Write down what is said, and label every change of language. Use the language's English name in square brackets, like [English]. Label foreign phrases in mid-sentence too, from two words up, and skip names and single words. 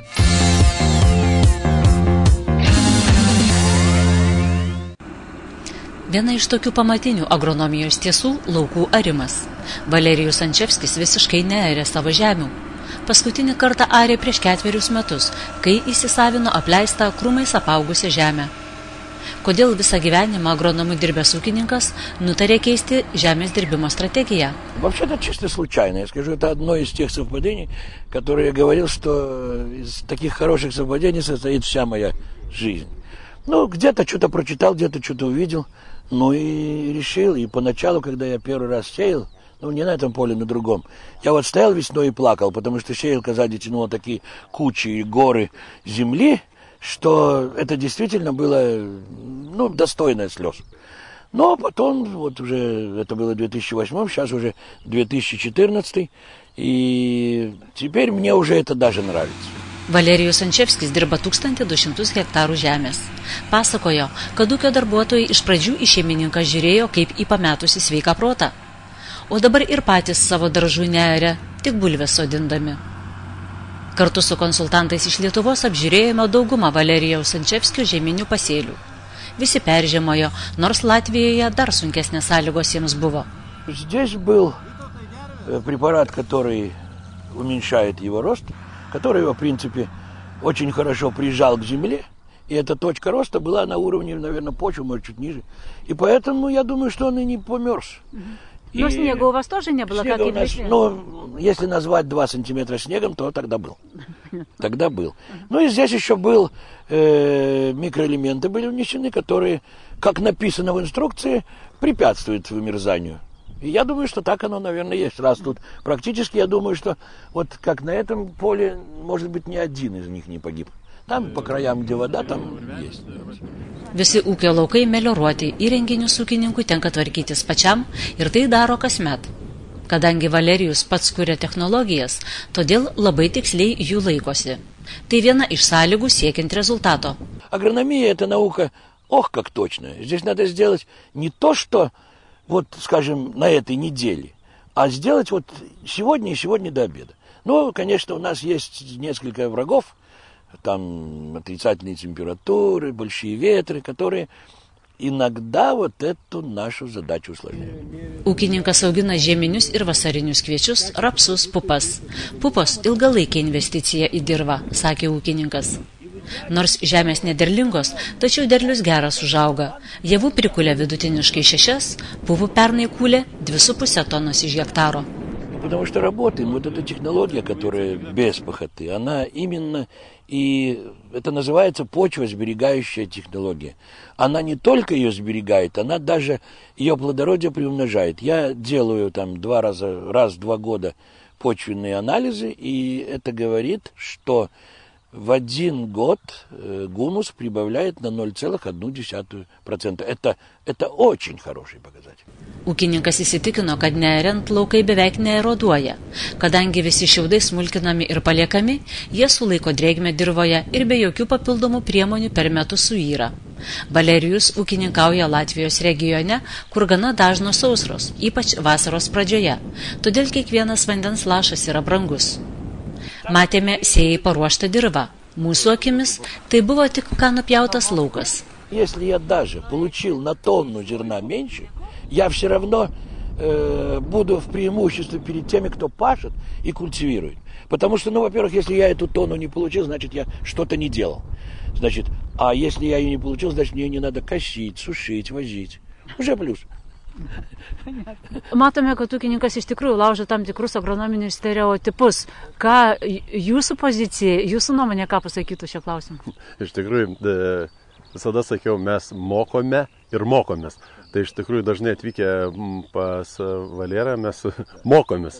[Lithuanian] Viena iš tokių pamatinių agronomijos tiesų – laukų arimas. Valerijus Sančevskis visiškai nearė savo žemių. Paskutinį kartą arė prieš 4 metus, kai įsisavino apleistą krūmais apaugusią žemę. Kodėl visą gyvenimą agronomų dirbęs ūkininkas nutarė кeisti žemės dirbimo стратегию? [Russian] Вообще-то чисто случайно. Я скажу, это одно из тех совпадений, которые я говорил, что из таких хороших совпадений состоит вся моя жизнь. Ну, где-то что-то прочитал, где-то что-то увидел, ну и решил. И поначалу, когда я первый раз сеял, ну, не на этом поле, на другом. Я вот стоял весной и плакал, потому что сеялка сзади тянула такие кучи и горы земли, что это действительно было, ну, достойно слез. Но потом, вот уже, это было 2008, сейчас уже 2014, и теперь мне уже это даже nравится. [Lithuanian] Valerijus Sančevskis dirba 1200 hektarų žemės. Pasakojo, kad ūkio darbuotojai iš pradžių į šeimininką žiūrėjo kaip į pametusį sveiką protą. O dabar ir patys savo daržų nearė, tik bulves sodindami. Kartu su konsultantais iš Lietuvos apžiūrėjome daugumą Valerijaus Sančevskio žeminių pasėlių. Visi peržiemojo, nors Latvijoje dar sunkesnės sąlygos jiems buvo. [Russian] Здесь был препарат, который уменьшает его рост, который его, в принципе, очень хорошо прижал к земле. И эта точка роста была на уровне, наверное, почвы, может, чуть ниже. И поэтому я думаю, что он и не померз. Но снега у вас тоже не было, как и в лесе? Ну, если назвать 2 сантиметра снегом, то тогда был. Тогда был. Ну и здесь еще был, микроэлементы были внесены, которые, как написано в инструкции, препятствуют вымерзанию. И я думаю, что так оно, наверное, есть. Раз тут практически, я думаю, что вот как на этом поле, может быть, ни один из них не погиб. Там по краям, где вода, там есть. [Lithuanian] Visi ūkio laukai melioruoti, įrenginius ūkininkui tenka tvarkytis pačiam ir tai daro kasmet. Kadangi Valerijus pats kuria technologijas, todėl labai tiksliai jų laikosi. Tai viena iš sąlygų siekiant результата. [Russian] Агрономия – это наука, ох, как точная. Здесь надо сделать не то, что, вот, скажем, на этой неделе, а сделать вот сегодня и сегодня до обеда. Ну, конечно, у нас есть несколько врагов, там отрицательные температуры, большие ветры, которые иногда вот эту нашу задачу усложняют. [Lithuanian] Ūkininkas augina žieminius ir vasarinius kviečius, rapsus, pupas. Pupos ilgalaikė investicija į dirvą, sakė ūkininkas. Nors žemės nederlingos, tačiau derlius geras užauga. Javų prikulia vidutiniškai 6, pupų pernai kūlė 2,5 tonos iš hektaro. [Russian] Потому что работаем, вот эта технология, которая без пахоты, она именно, и это называется почвосберегающая технология. Она не только ее сберегает, она даже ее плодородие приумножает. Я делаю там раз в 2 года почвенные анализы, и это говорит, что в 1 год гумус прибавляет на 0,1%. Это очень хороший показатель. [Lithuanian] Ūkininkas įsitikino, kad neariant laukai beveik neeroduoja. Kadangi visi šiaudai smulkinami ir paliekami, jie sulaiko drėgmę dirvoje ir be jokių papildomų priemonių per metus suyra. Valerijus ūkininkauja Latvijos regione, kur gana dažnos sausros, ypač vasaros pradžioje. Todėl kiekvienas vandens lašas yra brangus. Matėme sėjai paruoštą dirvą. Mūsų akimis tai buvo tik ką nupjautas laukas. [Russian] Если я даже получил на тонну зерна меньше, я все равно буду в преимуществе перед теми, кто пашет и культивирует. Потому что, ну, во-первых, если я эту тонну не получил, значит, я что-то не делал. Значит, а если я ее не получил, значит, мне не надо косить, сушить, возить. Уже плюс. [Lithuanian] Matome, kad ūkininkas iš tikrųjų laužo tam tikrus agronominius stereotipus. Ką jūsų pozicija, jūsų nuomonė, ką pasakytų šio klausimu? Iš tikrųjų, visada sakiau, mes mokome ir mokomės. Tai iš tikrųjų dažnai atvykę pas Valerą mes mokomės.